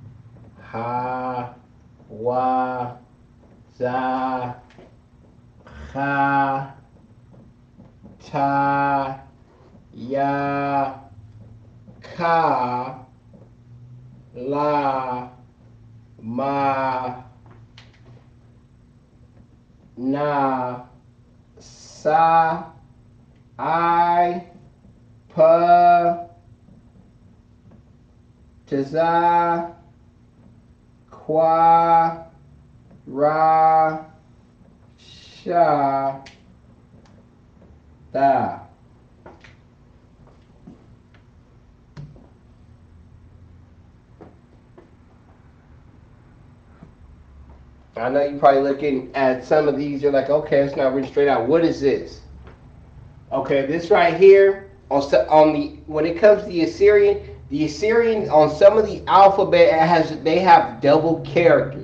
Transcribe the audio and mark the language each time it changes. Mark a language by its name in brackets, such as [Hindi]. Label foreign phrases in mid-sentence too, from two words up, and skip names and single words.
[Syriac] Ha, Wa, Za, Kha, ta, ya, ka, la, ma, na, sa, I, pa, taza, kwa, ra, sha, da. [English] I know you're probably looking at some of these, you're like, okay, it's not written straight out. What is this? Okay, this right here, on the when it comes to the Assyrian on some of the alphabet they have double characters.